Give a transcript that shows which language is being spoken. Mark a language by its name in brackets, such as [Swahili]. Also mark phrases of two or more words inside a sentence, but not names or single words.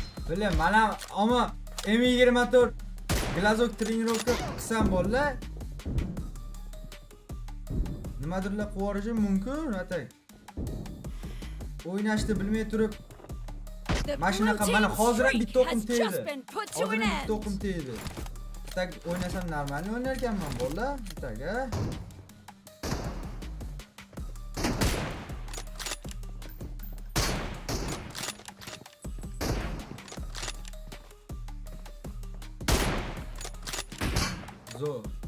[Uzbek] Bilaman, mana ammo M24 [Russian] глазок тренировка [Uzbek] qilsam bo'ldi. Nimadirlar qilib yuborishim mumkin, atak. O'ynashni bilmay turib, [English] The [Uzbek] mashinaqa [English] blue [Uzbek] mana [English] team's [Uzbek] hozir ham [English] streak [Uzbek] bitta o'qim [English] has [Uzbek] tegdi. [English] just been put to [Uzbek] Hozir [English] an [Uzbek] ham bitta [English] end. [Uzbek] o'qim tegdi. Tak o'ynasam normal o'ynar ekanman bo'ldi. Tak, a? Zo.